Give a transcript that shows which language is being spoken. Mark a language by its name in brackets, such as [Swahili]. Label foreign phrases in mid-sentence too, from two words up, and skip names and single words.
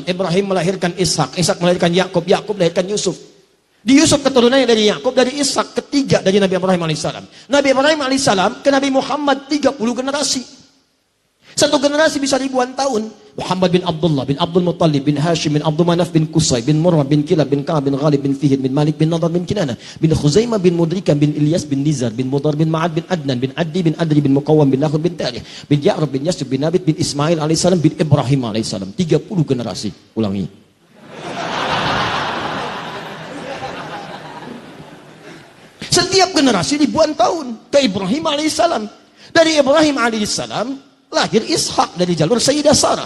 [Indonesian] Ibrahim melahirkan Ishak. Ishak melahirkan Yakub. Yakub melahirkan Yusuf. Di Yusuf keturunannya dari Yakub, dari Ishak, ketiga dari Nabi Ibrahim alaihissalam. Nabi Ibrahim alaihissalam ke Nabi Muhammad 30 generasi. Satu generasi bisa ribuan tahun. Muhammad bin Abdullah bin Abdul Muttalib bin Hashim bin Abdul Manaf bin Qusay bin Murrah bin Kilab bin Ka'ab bin Ghalib bin Fihir bin Malik bin Nadar bin Kinana bin Khuzaimah bin Mudrika bin Ilyas bin Nizar bin Mudar bin Ma'ad bin Adnan bin Addi bin Adri bin Muqawwam bin Nakhud bin Tarikh bin Ya'rab bin Yasub bin Nabit bin Ismail alaihissalam bin Ibrahim alaihissalam. 30 generasi. Ulangi. Setiap generasi ribuan tahun ke Ibrahim alaihissalam. Dari Ibrahim alaihissalam lahir Ishak dari jalur Sayyidah Sarah.